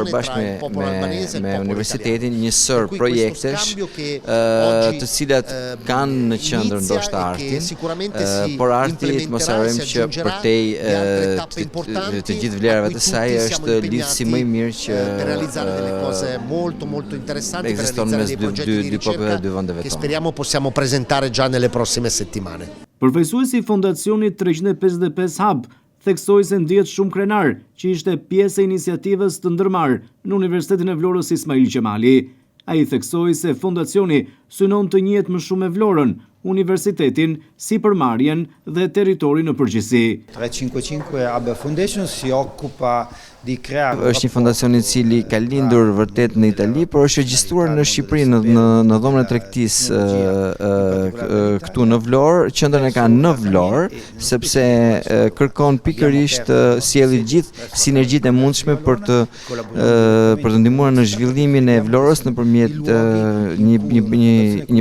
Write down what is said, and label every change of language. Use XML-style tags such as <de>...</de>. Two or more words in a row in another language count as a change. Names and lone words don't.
<sq>bashkë me universitetin një sër projektesh të cilat kanë në qendër ndoshta artin, por arti mos harrojmë që përtej të gjithë vlerave të saj është lidhësi më i mirë që ekziston mes dy popujve dhe dy vendeve tona.</sq> <it>Speriamo possiamo presentare già nelle prossime settimane.</it> <sq>Përfaqësuesi i Fondacionit 355 Hub theksoi se ndihet shumë krenar që ishte pjesë e iniciativës të ndërmarrë në Universitetin e Vlorës Ismail Qemali. Ai theksoi se fondacioni synon të njihet më shumë me Vlorën, universitetin, sipërmarrjen dhe territorin në përgjithësi.</sq> <it>355 Hub Foundation si occupa di creare.</it> <sq>Është një fondacion i cili ka lindur vërtet në Itali, por është regjistruar në Shqipëri në dhomën e tregtisë këtu në Vlorë. Qendrën e ka në Vlorë, sepse kërkon pikërisht të sjellë gjithë sinergjitë e mundshme për të ndihmuar në zhvillimin e Vlorës nëpërmjet një</sq>